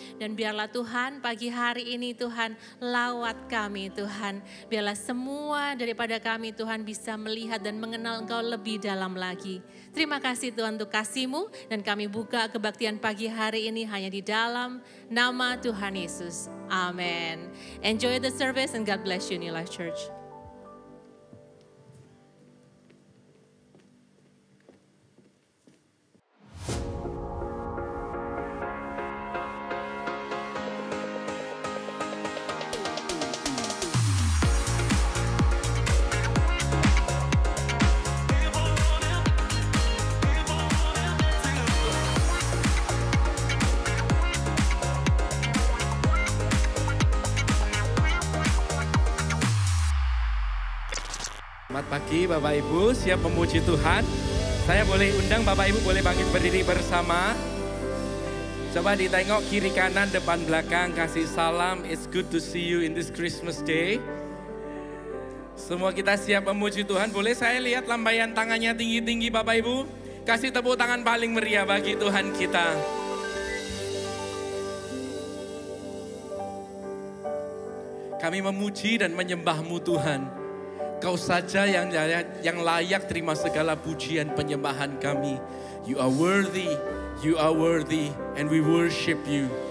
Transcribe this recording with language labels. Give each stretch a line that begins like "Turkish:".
Indonesian: Dan biarlah Tuhan pagi hari ini Tuhan lawat kami Tuhan. Biarlah semua daripada kami Tuhan bisa melihat dan mengenal Engkau lebih dalam lagi. Terima kasih Tuhan untuk kasih-Mu, dan kami buka kebaktian pagi hari ini hanya di dalam nama Tuhan Yesus. Amin.
English: Enjoy the service and God bless you New Life Church.
Indonesian: Selamat pagi Bapak Ibu, siap memuji Tuhan. Saya boleh undang Bapak Ibu boleh bangkit berdiri bersama. Coba ditengok kiri kanan, depan belakang, kasih salam.
English: It's good to see you in this Christmas day.
Indonesian: Semua kita siap memuji Tuhan. Boleh saya lihat lambaian tangannya tinggi-tinggi Bapak Ibu? Kasih tepuk tangan paling meriah bagi Tuhan kita. Kami memuji dan menyembah-Mu Tuhan. Kau saja yang layak terima segala pujian penyembahan kami.
English: You are worthy, and we worship you.